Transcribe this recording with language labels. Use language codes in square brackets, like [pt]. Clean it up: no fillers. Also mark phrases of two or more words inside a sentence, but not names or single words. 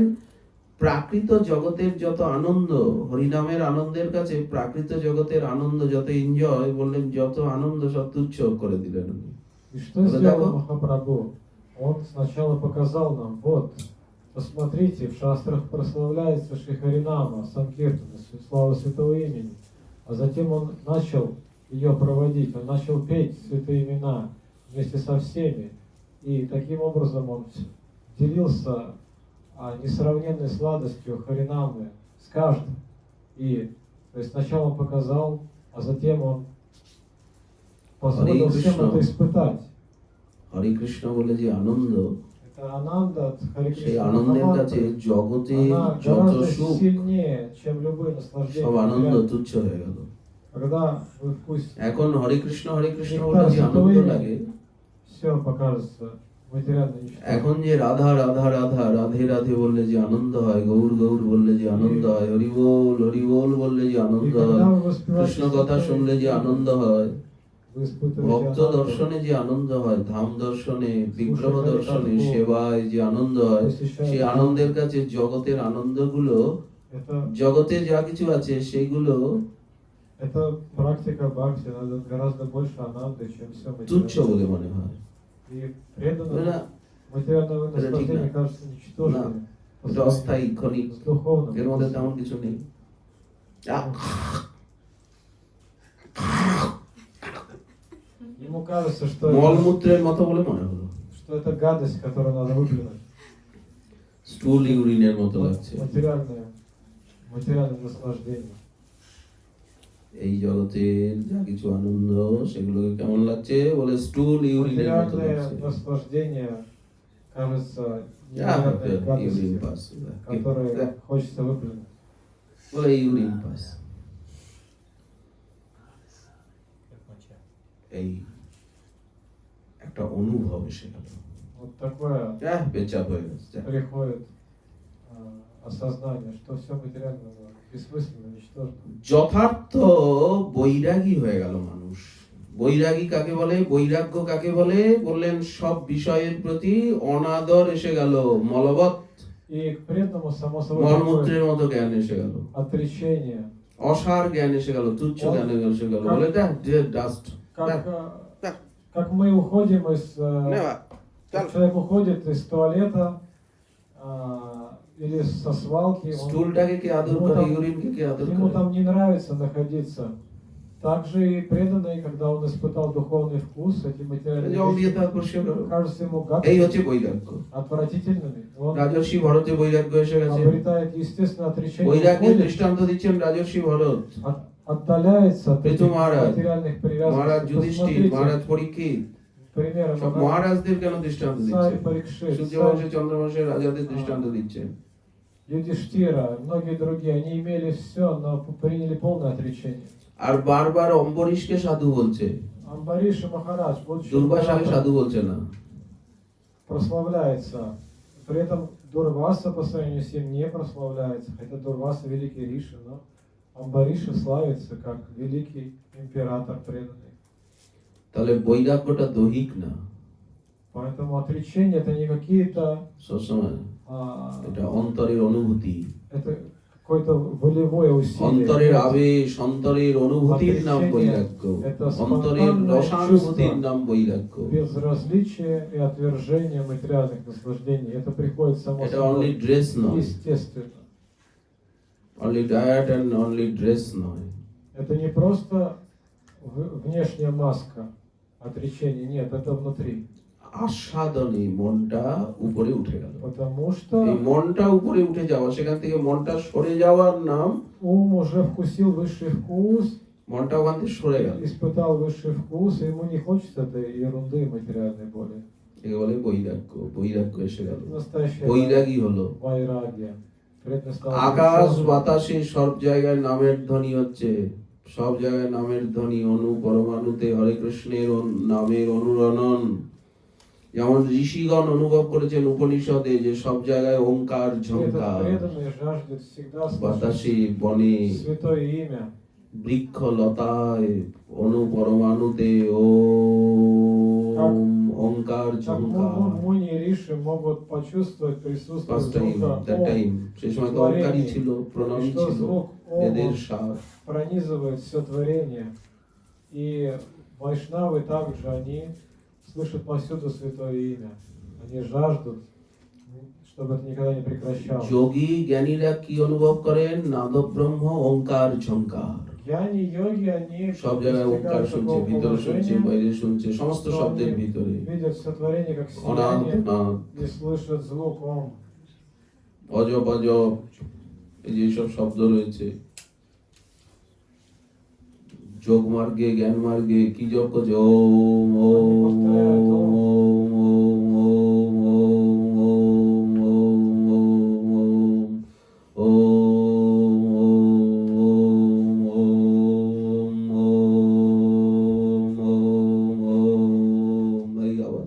[bn] প্রাকৃত জগতের যত আনন্দ, হরিনামের আনন্দের কাছে প্রাকৃত জগতের আনন্দ যত এনজয়, বললেন যত আনন্দ সব তুচ্ছ করে দিলেন উনি। [ru] И что Вот сделал так вот? Махапрабху? Он сначала показал нам, вот, посмотрите, в шастрах прославляется Шри Харинама, Санкиртана, слава святого имени. А затем он начал ее проводить, он начал петь святые имена вместе со всеми. И таким образом он делился несравненной сладостью Харинамы с каждым. И то есть сначала он показал, а затем он позволил всем это испытать. [bn] হরে কৃষ্ণ বলে যে আনন্দ, [ru] Это Ананда от Хари [bn] সেই [ru] Кришна [bn] আনন্দের কাছে [ru] Махамантры, [bn] জগতে [ru] она [bn] যত [ru] гораздо [bn] সুখ, [ru] сильнее, чем любые [bn] সব [ru] наслаждения. [bn] আনন্দ [ru] Реально. [bn] তুচ্ছ হয়ে গেল। [ru] Когда вы вкусите, [bn] এখন হরে কৃষ্ণ বলে যে আনন্দ লাগে, [ru] все покажется материально ничто. [bn] এখন যে রাধা রাধা রাধা রাধে রাধে বললে যে আনন্দ হয়, গৌর গৌর বললে যে আনন্দ হয়, হরি বল বললে যে [ru] И [bn] আনন্দ হয়, [ru] когда вы воспеваете [bn] কৃষ্ণ কথা শুনলে যে আনন্দ হয়, [ru] вы испытываете [bn] ভক্ত [ru] ананду. [bn] দর্শনে যে আনন্দ হয়, ধাম দর্শনে, বিগ্রহ দর্শনে, সেবায় যে আনন্দ হয়, সেই আনন্দের কাছে জগতের আনন্দগুলো, [ru] Это, [bn] জগতে যা কিছু আছে সেইগুলো [ru] это практика бхакти, надо гораздо больше ананды, чем все [bn] তুচ্ছ [ru] материальное. [bn] বলে মনে হয়। [ru] И преданное [bn] না, [ru] материальное Это наслаждение [bn] ঠিক না। [ru] кажется ничтожным. по [bn] এটা অস্থায়ী, [ru] сравнению [bn] ক্ষণিক, [ru] с духовным. [bn] এর মধ্যে তেমন কিছু নেই। [ru] Ему кажется, что [bn] মলমূত্রের মতো বলে মনে হলো, [ru] это гадость, которую надо выплюнуть. [en] stool urine [bn] মতো লাগছে। [ru] Материальное наслаждение. [bn] এই জগতের যা কিছু আনন্দ সেগুলোকে কেমন লাগছে বলে [en] stool urine [bn] মতো [ru] Материальное [bn] লাগছে। [ru] наслаждение кажется [bn] ইউরিন [ru] невероятной [bn] পাস, [ru] гадостью, которую хочется выплюнуть. [bn] বলে [en] urine pass, [bn] এই একটা অনুভব এসে গেল, [ru] Вот такое [bn] পেচাপ হয়ে গেছে। [ru] приходит осознание, что все материальное бессмысленно, ничтожно. [bn] যথার্থ বৈরাগী হয়ে গেল মানুষ। বৈরাগী কাকে বলে, বৈরাগ্য কাকে বলে, বললেন সব বিষয়ের প্রতি অনাদর এসে গেল, মলবৎ, [ru] И к преданному, само собой, [bn] মলমূত্রের [ru] приходит [bn] মতো জ্ঞান এসে গেল, [ru] отречение. [bn] অসার জ্ঞান এসে গেল, তুচ্ছ জ্ঞান এসে গেল, বলে ডাস্ট। [ru] Как мы уходим из... Как человек уходит из туалета или со свалки, [bn] স্টুলটাকে কে আদর করে, ইউরিনকে কে আদর [ru] ему [bn] করে। [ru] там не нравится находиться. Также и преданный, когда он испытал духовный вкус, эти материальные [bn] জল দিয়ে [ru] вещи [bn] তার পরিষ্কার করো। [ru] кажутся ему [bn] এই [ru] гадкими, [bn] হচ্ছে বৈরাগ্য। [ru] отвратительными. Он [bn] রাজর্ষি ভরতে বৈরাগ্য এসে গেছে। [ru] обретает естественное отречение, [bn] বৈরাগ্যের [ru] уходит, [bn] দৃষ্টান্ত দিচ্ছেন রাজর্ষি ভরত, [ru] отдаляется от Приту этих Махарадж, материальных [bn] মহারাজ [ru] привязанностей. [bn] যুধিষ্ঠির, মহারাজ [ru] Посмотрите, [bn] পরীক্ষিত, [ru] примером, [bn] সব মহারাজদের কেন দৃষ্টান্ত দিচ্ছেন? [ru] царь Парикшит, [bn] সূর্যবংশে চন্দ্রবংশের রাজাদের দৃষ্টান্ত দিচ্ছেন। [ru] Юдиштира, многие другие, они имели все, но приняли полное отречение. [bn] আর বারবার অম্বরীশকে সাধু বলছে, [ru] Амбариш и Махарадж, будучи [bn] দুর্বাসাকে [ru] императором, [bn] সাধু বলছে না। [ru] прославляется. При этом Дурваса по сравнению с ним не прославляется, хотя Дурваса великий Риши, но Амбариша славится как великий император преданный. [bn] তাহলে বৈরাগ্যটা দৈহিক না, [ru] Поэтому отречение это не какие-то, [bn] সবসময় এটা অন্তরের অনুভূতি, [ru] это какое-то волевое [bn] অন্তরের [ru] усилие. [bn] আবেশ, অন্তরের অনুভূতির নাম বৈরাগ্য, অন্তরের রসানুভূতির নাম বৈরাগ্য। [ru] Безразличие и отвержение материальных наслаждений. Это приходит само [bn] এটা অনলি [ru] собой, [bn] ড্রেস নয়, [ru] естественно. [en] only diet and only dress [bn] নয়। [ru] Это не просто внешняя маска отречения, нет, это внутри. [bn] আস্বাদনে মনটা উপরে উঠে গেল। [ru] Потому [bn] এই [ru] что [bn] মনটা উপরে উঠে যাওয়া, সেখান থেকে মনটা সরে যাওয়ার নাম [ru] ум уже вкусил высший вкус, [bn] মনটা ওখান থেকে সরে গেল। [ru] испытал высший вкус, и ему не хочется этой ерунды материальной боли. [bn] একে বলে বৈরাগ্য, বৈরাগ্য এসে গেল, [ru] Настоящее [bn] বৈরাগী হলো। [ru] вайрагия. Преданный стал [bn] আকাশ [ru] ученым. [bn] বাতাসে সব জায়গায় নামের ধ্বনি হচ্ছে, সব জায়গায় নামের ধ্বনি, অনু পরমাণুতে হরে কৃষ্ণের নামের অনুরণন। যেমন ঋষিগণ অনুভব করেছেন উপনিষদে যে সব জায়গায় ওঙ্কার [ru] И этот [bn] ঝঙ্কার, [ru] преданный жаждет всегда слышать [bn] বাতাসে বনে [ru] святое имя. [bn] বৃক্ষ লতায় অনু পরমাণুতে ওম ওঙ্কার [ru] Как [bn] ঝঙ্কার। [ru] Муни и Риши могут почувствовать присутствие [en] first time, that [ru] звука [bn] টাইম, সেই সময় তো ওঙ্কারই ছিল, প্রণামী [ru] что [bn] ছিল, [ru] звук [bn] বেদের [ru] Ом [bn] সার। [ru] пронизывает все творение. И вайшнавы также, они слышат повсюду святое имя. Они жаждут, чтобы это никогда не прекращалось. [bn] যোগী জ্ঞানীরা কি অনুভব করেন? নাদব্রহ্ম ওঙ্কার ঝঙ্কার। [ru] Гьяни йоги, они [bn] সব জায়গায় ওঙ্কার [ru] достигают [bn] শুনছে, [ru] такого [bn] ভিতরে শুনছে, [ru] положения, [bn] বাইরে শুনছে, সমস্ত [ru] что [bn] শব্দের [ru] они [bn] ভিতরে [ru] видят все творение как [bn] অনাথ [ru] сияние [bn] নাথ, [ru] и слышат звук Ом. [bn] অজব অজব, এই যে সব শব্দ রয়েছে। যোগ মার্গে, জ্ঞান মার্গে কি জপ করছে? ওম ওম ওম ওম ওম ওম ওম ওম, এই আওয়াজ